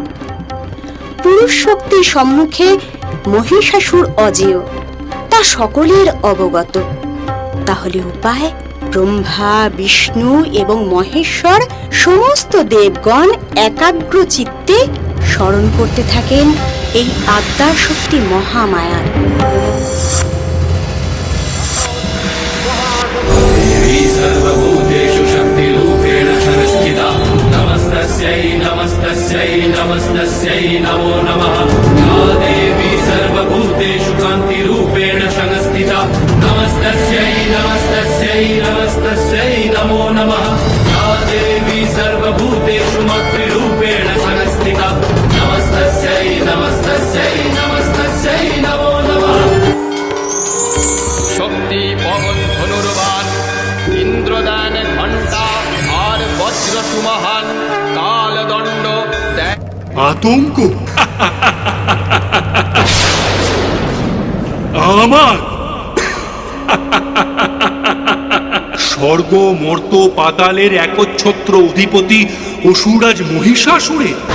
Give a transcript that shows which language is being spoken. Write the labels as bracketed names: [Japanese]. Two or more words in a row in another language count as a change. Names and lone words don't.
[Bangla] পুরুষ শক্তির সম্মুখে মহিষাসুর অজেয়, তা সকলের অবগত। তাহলে উপায়? ব্রহ্মা, বিষ্ণু এবং মহেশ্বর সমস্ত দেবগণ একাগ্র চিত্তে স্মরণ করতে থাকেন এই আদ্যার শক্তি মহামায়ার। [Sanskrit] सर्वभूतेषु शक्तिरूपेण संस्थिता नमस्तस्यै नमस्तस्यै नमस्तस्यै नमो नमः। या देवी सर्वभूतेषु कान्तिरूपेण संस्थिता नमस्तस्यै नमस्तस्यै नमस्तस्यै नमो नमः। या देवी सर्वभूतेषु मातृरूपेण संस्थिता नमस्तस्यै नमस्तस्यै नमस्तस्यै नमो नमः। [Hindi] शक्ति पवन धनुर्वाण इंद्रदान घंटा और वज्र सुमहान काल दंड [Bangla] আতঙ্ক আমার স্বর্গ মর্ত পাতালের একচ্ছত্র অধিপতি অসুরাজ মহিষাসুরে।